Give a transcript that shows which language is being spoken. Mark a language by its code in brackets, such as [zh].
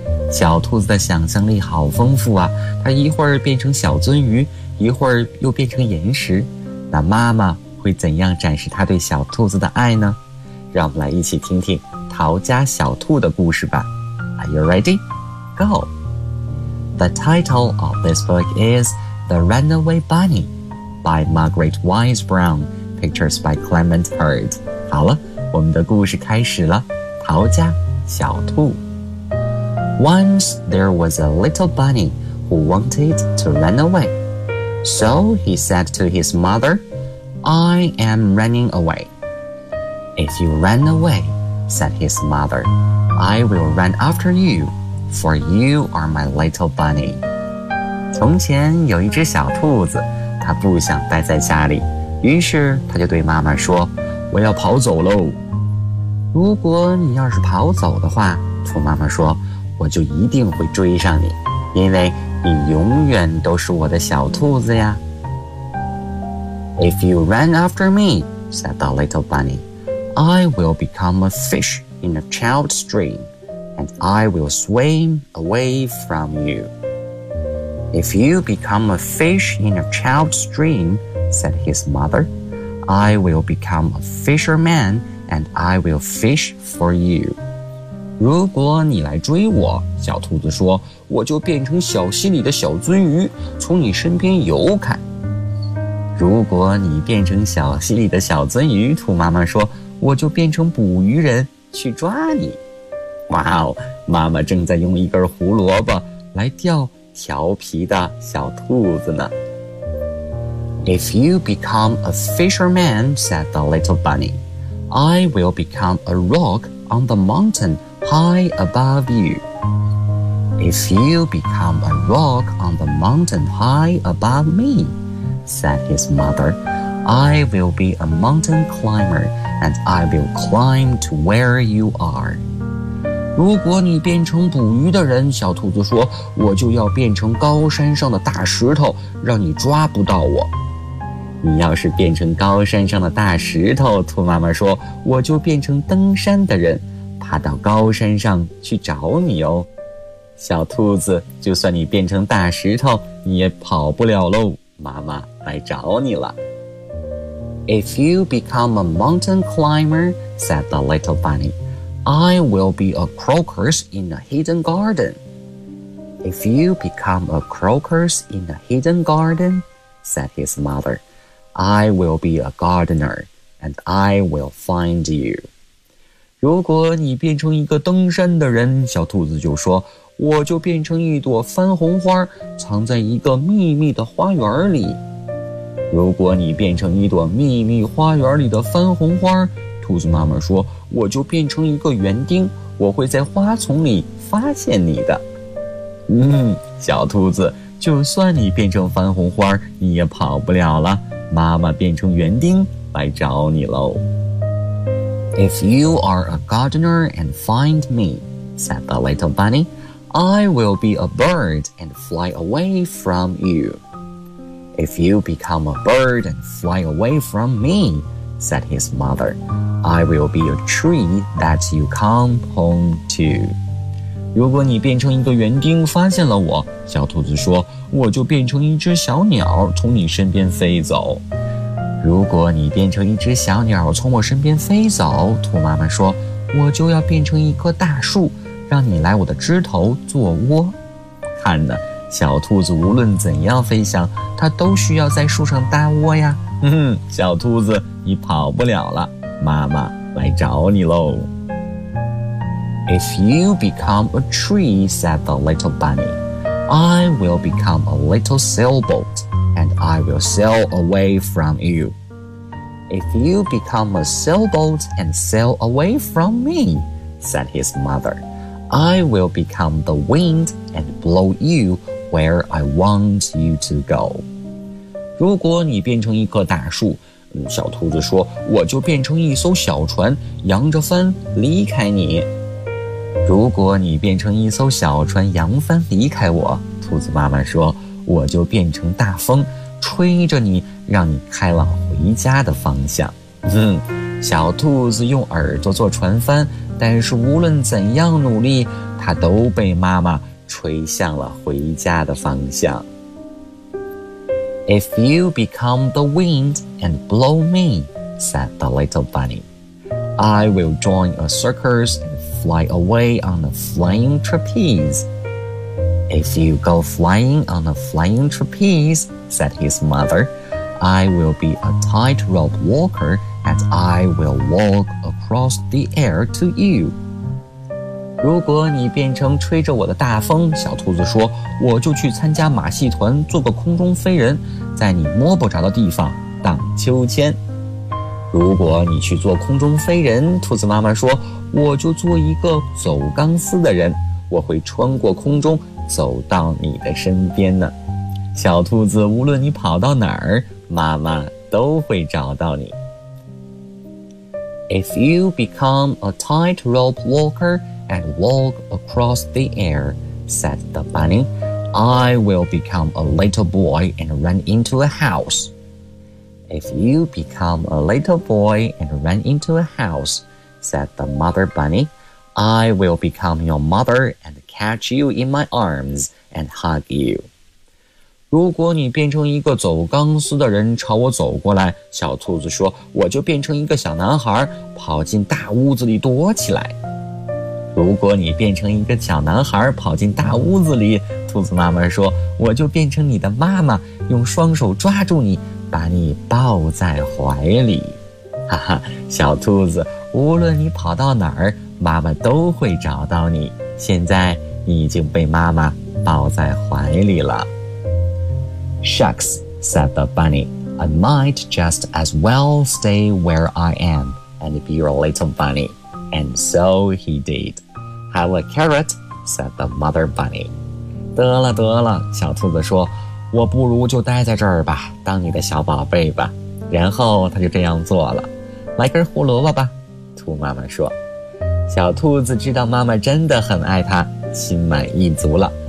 [zh] 小兔子的想象力好丰富啊，它一会儿变成小鳟鱼，一会儿又变成岩石。那妈妈会怎样展示她对小兔子的爱呢？让我们来一起听听逃家小兔的故事吧。 [en] Are you ready? Go! The title of this book is The Runaway Bunny by Margaret Wise Brown, pictures by Clement Hurd. [zh] 好了，我们的故事开始了，逃家小兔。 [en] Once there was a little bunny who wanted to run away. So he said to his mother, I am running away. If you run away, said his mother, I will run after you, for you are my little bunny. [zh] 从前有一只小兔子，它不想待在家里，于是它就对妈妈说，我要跑走喽。如果你要是跑走的话，兔妈妈说，我就一定会追上你，因为你永远都是我的小兔子呀。 [en] If you run after me, said the little bunny,I will become a fish in a child's stream, and I will swim away from you. If you become a fish in a child's stream, said his mother, I will become a fisherman, and I will fish for you. [zh] 如果你来追我，小兔子说，我就变成小溪里的小鳟鱼，从你身边游开。如果你变成小溪里的小鳟鱼，兔妈妈说，我就变成捕鱼人去抓你。哇哦，妈妈正在用一根胡萝卜来钓调皮的小兔子呢。 [en] If you become a fisherman, said the little bunny, I will become a rock on the mountain high above you. If you become a rock on the mountain high above me, said his mother, I will be a mountain climber and I will climb to where you are. [zh] 如果你变成捕鱼的人，小兔子说，我就要变成高山上的大石头，让你抓不到我。你要是变成高山上的大石头，兔妈妈说，我就变成登山的人，爬到高山上去找你哦。小兔子，就算你变成大石头，你也跑不了喽，妈妈来找你了。 [en] If you become a mountain climber, said the little bunny, I will be a crocus in a hidden garden. If you become a crocus in a hidden garden, said his mother,I will be a gardener, and I will find you. [zh] 如果你变成一个登山的人，小兔子就说，我就变成一朵番红花，藏在一个秘密的花园里。如果你变成一朵秘密花园里的番红花，兔子妈妈说，我就变成一个园丁，我会在花丛里发现你的。小兔子，就算你变成番红花，你也跑不了了。妈妈变成园丁来找你喽。 [en] If you are a gardener and find me, said the little bunny, I will be a bird and fly away from you. If you become a bird and fly away from me, said his mother, I will be a tree that you come home to. [zh] 如果你变成一个园丁发现了我，小兔子说，我就变成一只小鸟从你身边飞走。如果你变成一只小鸟从我身边飞走，兔妈妈说，我就要变成一棵大树，让你来我的枝头做窝。看呢，小兔子无论怎样飞翔，它都需要在树上搭窝呀。小兔子，你跑不了了，妈妈来找你喽。 [en] If you become a tree, said the little bunny, I will become a little sailboat, and I will sail away from you. If you become a sailboat and sail away from me, said his mother, I will become the wind and blow you where I want you to go. [zh] 如果你变成一棵大树，小兔子说，我就变成一艘小船，扬着帆离开你。如果你变成一艘小船扬帆离开我，兔子妈妈说，我就变成大风，吹着你，让你开往回家的方向。小兔子用耳朵做船帆，但是无论怎样努力，它都被妈妈吹向了回家的方向。 [en] If you become the wind and blow me, said the little bunny, I will join a circus andfly away on a flying trapeze. If you go flying on a flying trapeze, said his mother, I will be a tightrope walker and I will walk across the air to you. [zh] 如果你变成吹着我的大风，小兔子说，我就去参加马戏团，做个空中飞人，在你摸不着的地方荡秋千。如果你去做空中飞人，兔子妈妈说，我就做一个走钢丝的人，我会穿过空中走到你的身边呢。小兔子，无论你跑到哪儿，妈妈都会找到你。 [en] If you become a tightrope walker and walk across the air, said the bunny, I will become a little boy and run into a house. If you become a little boy and run into a house,said the mother bunny, I will become your mother and catch you in my arms and hug you. [zh] 如果你变成一个走钢丝的人朝我走过来，小兔子说，我就变成一个小男孩，跑进大屋子里躲起来。如果你变成一个小男孩跑进大屋子里，兔子妈妈说，我就变成你的妈妈，用双手抓住你，把你抱在怀里。哈哈，小兔子，无论你跑到哪儿，妈妈都会找到你。现在你已经被妈妈抱在怀里了。 [en] Shucks, said the bunny, I might just as well stay where I am and be your little bunny. And so he did. Have a carrot, said the mother bunny. [zh] 得了得了，小兔子说，我不如就待在这儿吧，当你的小宝贝吧。然后他就这样做了。来根胡萝卜吧，兔妈妈说。小兔子知道妈妈真的很爱它，心满意足了。